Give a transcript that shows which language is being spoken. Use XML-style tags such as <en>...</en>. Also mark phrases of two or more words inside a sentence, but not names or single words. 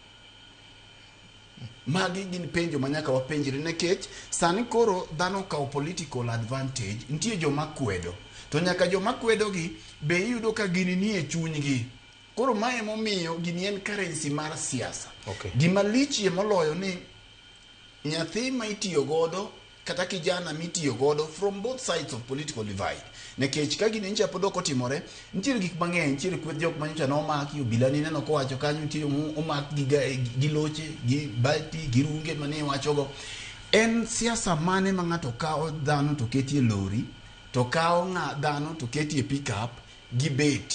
<luo>Magi gin penjo manyaka wapenjre, nekech sani koro dhano kao</luo> <en>political advantage.</en> <luo>Nitie joma kwedo, to nyaka joma kwedo gi be iyudo ka gini ni e chunygi. Koro mae momiyo gini en currency mar siasa. Gima lichie moloyo ni nyathi ma itiyo godo kata kijana mitiyo godo</luo> <en>from both sides of political divide.</en> <luo>Nekech ka gini ncha pod ok otimore, nitiere gik mang'eny, nitiere kweth jok manyocha nomaki, obila ni neno kowacho kanyo nitiere omak gi loche, gi bati, gi runge mane wachogo. En siasa mane ma ng'ato kao dhano to ketie lori, to kao dhano to ketie pickup gi beti.</luo>